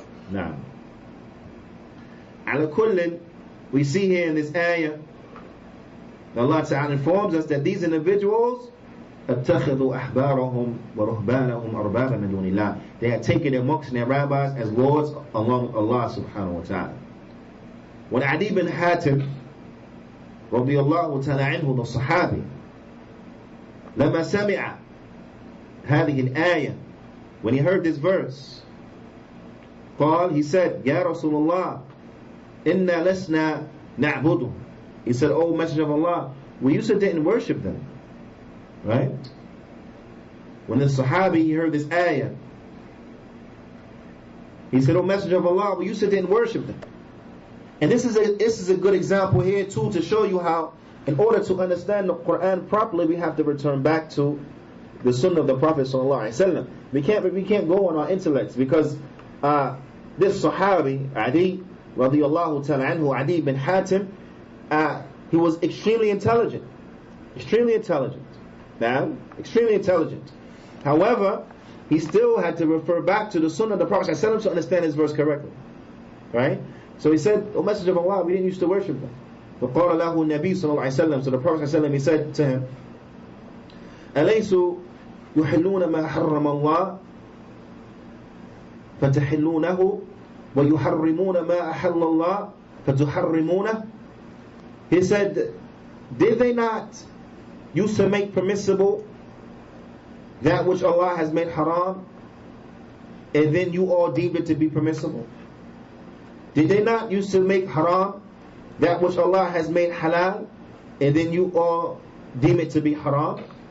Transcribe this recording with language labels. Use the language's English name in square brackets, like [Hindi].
[English] Now, ala kullin, we see here in this ayah, Allah ta'ala informs us that these individuals [Arabic] اتخذوا أحبارهم ورهبانهم أربابا من دون الله. [English] They had taken their monks and their rabbis as lords along with Allah subhanahu wa ta'ala. When Adi bin Hatim رضي الله تعالى عنه, the Sahabi, [Arabic] لما سمع هذه الآية, [English] when he heard this verse, [Arabic] قال, [English] he said, [Arabic] يا رسول الله إنا لسنا نعبده. [English] He said, oh Messenger of Allah, we used to didn't worship them. Right? When the Sahabi, he heard this ayah, he said, oh Messenger of Allah, we used to didn't worship them. And this is a good example here too, to show you how, in order to understand the Qur'an properly, we have to return back to the Sunnah of the Prophet sallallahu alaihi wasallam. We can't go on our intellects, because this Sahabi, Adi radiyallahu ta'ala anhu, Adi bin Hatim, he was extremely intelligent. Extremely intelligent. Now, extremely intelligent. However, he still had to refer back to the Sunnah of the Prophet ﷺ to understand his verse correctly. Right? So he said, O Messenger of Allah, we didn't used to worship them. [Arabic] فَقَالَ لَهُ النَّبِي صلى الله عليه وسلم. [English] So the Prophet ﷺ, he said to him, [Arabic] أَلَيْسُ يُحِلُّونَ مَا حَرَّمَ اللَّهُ فَتَحِلُّونَهُ وَيُحَرِّمُونَ مَا أَحَلَّ اللَّهُ فَتُحَرِّمُونَهُ. [English] He said, did they not used to make permissible that which Allah has made haram, and then you all deem it to be permissible? Did they not used to make haram that which Allah has made halal, and then you all deem it to be haram?